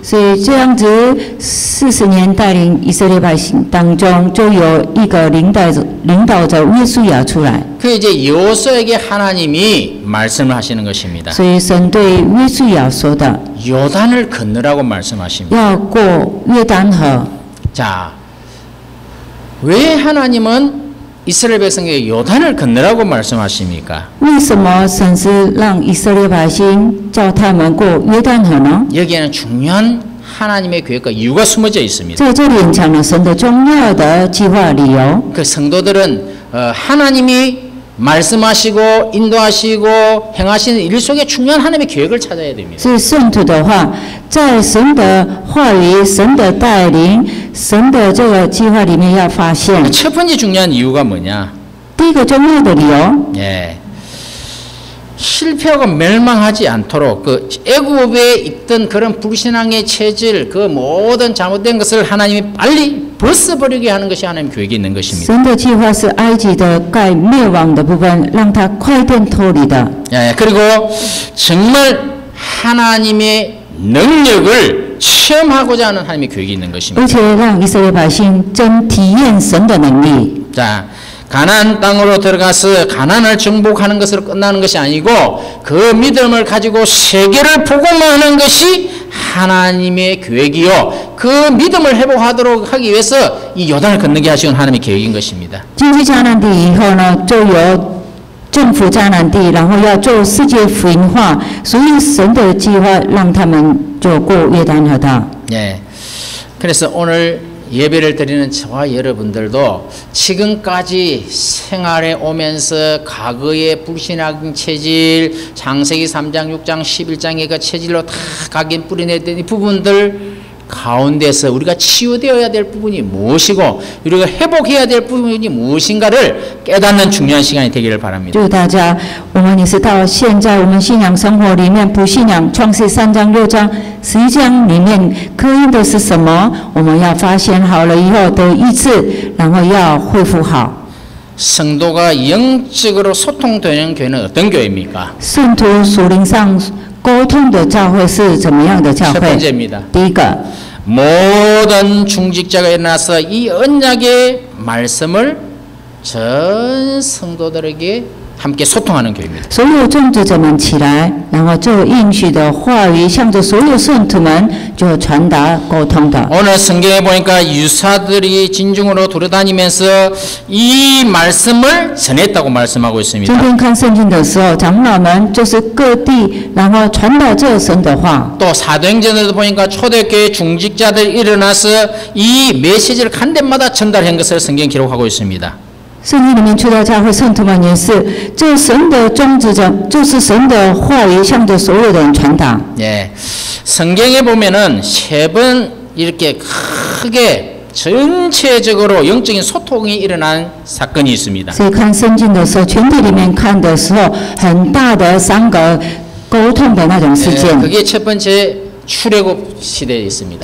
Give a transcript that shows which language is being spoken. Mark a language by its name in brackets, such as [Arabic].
[Chinese] 所以这样子40年带领以色列百姓当中，就有一个领导者约书亚出来。 [Korean] 그 이제 여호수아에게 하나님이 말씀을 하시는 것입니다. [Chinese] 所以神对约书亚说的， [Korean] 요단을 건너라고 말씀하십니다. [Chinese] 要过约旦河。 [Korean] 자, 왜 하나님은 이스라엘 백성에게 요단을 건너라고 말씀하십니까? [Chinese] 为什么神是让以色列百姓叫他们过约旦河呢？ [Korean] 여기에는 중요한 하나님의 계획과 이유가 숨어져 있습니다. [Chinese] 在这里隐藏了神的重要的计划理由。 [Korean] 그 성도들은 하나님이 말씀하시고 인도하시고 행하시는 일 속에 중요한 하나님의 계획을 찾아야 됩니다. [Chinese] 所以圣徒的话，在神的话语、神的带领、神的这个计划里面要发现。 [Korean] 첫 번째 중요한 이유가 뭐냐? [Chinese] 第一个重要的理由， [Korean] 예. 실패하고 멸망하지 않도록 그 애굽에 있던 그런 불신앙의 체질, 그 모든 잘못된 것을 하나님이 빨리 벗어버리게 하는 것이 하나님의 계획이 있는 것입니다. [Chinese] 神的计划是埃及的该灭亡的部分，让它快点脱离的。 [Korean] 예, 그리고 정말 하나님의 능력을 체험하고자 하는 하나님의 계획이 있는 것입니다. [Chinese] 而且让以色列百姓真体验神的能力。 [Korean] 자, 가나안 땅으로 들어가서 가나안을 정복하는 것으로 끝나는 것이 아니고 그 믿음을 가지고 세계를 복음하는 것이 하나님의 계획이요. 그 믿음을 회복하도록 하기 위해서 이 요단을 건너게 하시는 하나님의 계획인 것입니다. [Chinese] 进去迦南地以后呢，就有征服迦南地，然后要做世界福音化，所以神的计划让他们就过约旦河的。 [Korean] 예. 그래서 오늘 예배를 드리는 저와 여러분들도 지금까지 생활에 오면서 과거의 불신앙 체질, 창세기 3장, 6장, 11장의 그 체질로 다 각인 뿌리내던 이 부분들 가운데서 우리가 치유되어야 될 부분이 무엇이고 우리가 회복해야 될 부분이 무엇인가를 깨닫는 중요한 시간이 되기를 바랍니다. [Chinese] 祝大家，我们也是到现在我们信仰生活里面，不信仰创世3章、6章、11章里面刻印的是什么？我们要发现好了以后得医治，然后要恢复好。 [Korean] 성도가 영적으로 소통되는 교회는 어떤 교회입니까? [Chinese] 圣徒属灵上沟通的教会是怎么样的教 [Korean] 첫 [Chinese] 会？ [Korean] 번째입니다. [Chinese] 第一个， [Korean] 모든 중직자가 일어나서 이 언약의 말씀을 전 성도들에게 함께 소통하는 교회입니다. [Chinese] 所有种植者们起来，然后就应许的话语，向着所有圣徒们就传达沟通的。 [Korean] 오늘 성경에 보니까 유사들이 진중으로 돌아다니면서 이 말씀을 전했다고 말씀하고 [Chinese] 今 [Korean] 있습니다. [Chinese] 天看圣经的时候，长老们就是各地，然后传达这神的话。 [Korean] 또 사도행전에도 보니까 초대교회 중직자들이 일어나서 이 메시지를 간 데마다 전달한 것을 성경 기록하고 있습니다. [Chinese] 圣经里面出到教会圣徒们也是，这神的种植者就是神的话语，向着所有的人传达。 [Korean] 예, 성경에 보면은 세 번 이렇게 크게 전체적으로 영적인 소통이 일어난 사건이 있습니다. [Chinese] 所以看圣经的时候，全体里面看的时候，很大的3个沟通的那种事 [Korean] 예, [Chinese] 件。 [Korean] 그게 첫 번째 출애굽 시대에 있습니다.